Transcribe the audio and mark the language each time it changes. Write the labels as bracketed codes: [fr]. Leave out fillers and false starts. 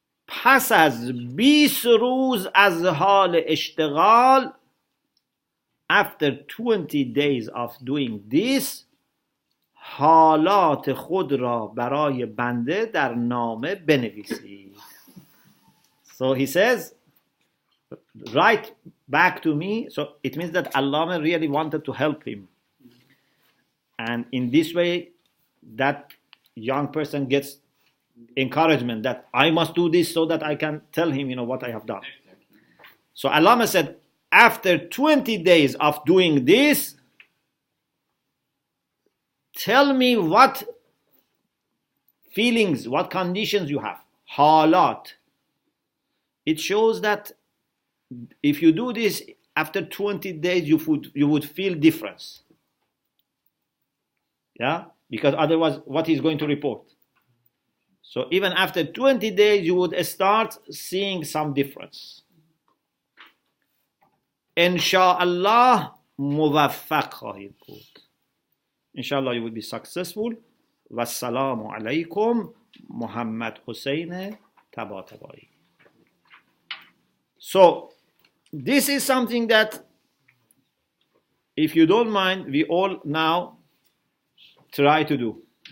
[fa] پس از 20 روز از حال اشتغال, [en] after 20 days of doing this, [fa] حالات خود را برای بنده در نامه بنویسید. [en] So he says, write back to me. So it means that Allamah really wanted to help him. And in this way, that young person gets encouragement that I must do this so that I can tell him, what I have done. So Allamah said, after 20 days of doing this, tell me what feelings, what conditions you have. Halat. It shows that if you do this, after 20 days, you would feel difference. Yeah? Because otherwise, what he's going to report? So even after 20 days, you would start seeing some difference. [fa] Insha'Allah, موفق خواهید بود. [en] Inshallah, you will be successful. [ar] Wassalamu alaikum, [en] Muhammad Hussein Tabataba'i. So, this is something that, if you don't mind, we all now try to do.